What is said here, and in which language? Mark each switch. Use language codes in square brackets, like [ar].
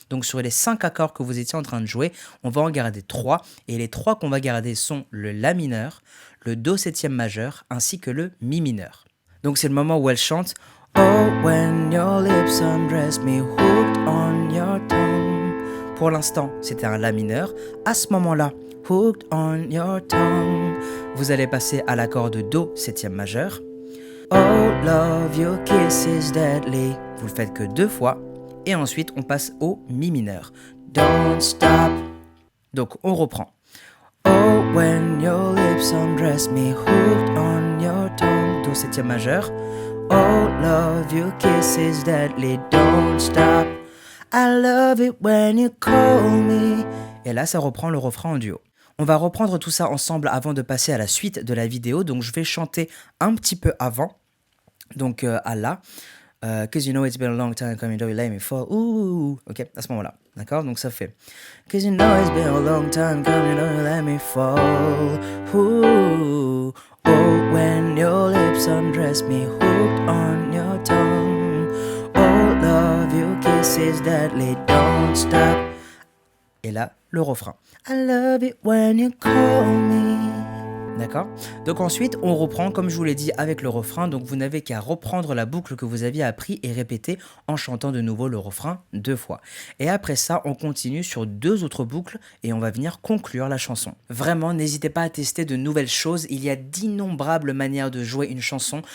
[fr] Donc sur les 5 accords que vous étiez en train de jouer, on va en garder 3, et les 3 qu'on va garder sont le La mineur, le Do septième majeur, ainsi que le Mi mineur. Donc c'est le moment où elle chante [en] « Oh, when your lips undress me, hooked on your tongue ». [fr] Pour l'instant, c'était un La mineur. À ce moment-là, [en] hooked on your tongue, [fr] vous allez passer à l'accord de Do septième majeur. [en] Oh, love, your kiss is deadly. [fr] Vous le faites que 2 fois. Et ensuite, on passe au Mi mineur. [en] Don't stop. [fr] Donc, on reprend. [en] Oh, when your lips undress me, hooked on your tongue. [fr] Do septième majeur. [en] Oh, love, your kiss is deadly. Don't stop. I love it when you call me. [fr] Et là, ça reprend le refrain en duo. On va reprendre tout ça ensemble avant de passer à la suite de la vidéo. Donc, je vais chanter un petit peu avant. Donc, à la. [en] Cause you know it's been a long time coming, don't you let me fall. [fr] Ouh, ok, à ce moment-là. D'accord? Donc, ça fait. [en] Cause you know it's been a long time coming, don't you let me fall. Ooh, oh, when your lips undress me, hooked on your tongue. Oh, love, your kiss is deadly, don't stop. [fr] Et là, le refrain. [en] I love it when you call me. [fr] D'accord? Donc ensuite, on reprend, comme je vous l'ai dit, avec le refrain. Donc vous n'avez qu'à reprendre la boucle que vous aviez appris et répéter en chantant de nouveau le refrain 2 fois. Et après ça, on continue sur 2 autres boucles et on va venir conclure la chanson. Vraiment, n'hésitez pas à tester de nouvelles choses. Il y a d'innombrables manières de jouer une chanson.